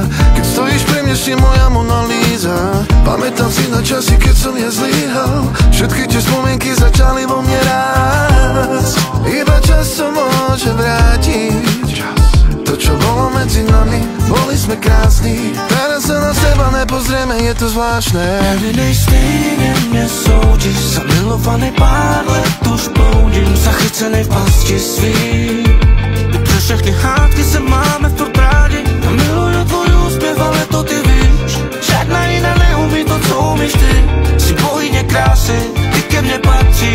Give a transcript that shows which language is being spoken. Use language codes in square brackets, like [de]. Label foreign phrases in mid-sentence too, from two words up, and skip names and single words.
[sk] Keď stojíš pri mne, si moja Mona Lisa. Pamätám si na časy, keď som ja zlyhal. Všetky tie spomienky začali vo mne rásť. Iba čas to môže vrátiť. To, čo bolo medzi nami, boli sme krásni. Teraz sa na seba nepozrieme, je to zvláštne. [cs] Nevinnej stejně mě soudí, zamilovaný pár let už bloudím, zachycený v pasti svý. Přes všechny hádky se máme furt rádi, a miluju tvůj úspěv, ale to ty víš. Žádná jiná neumí to, co umíš ty. Jsi bohyně krásy, ty ke mně patříš.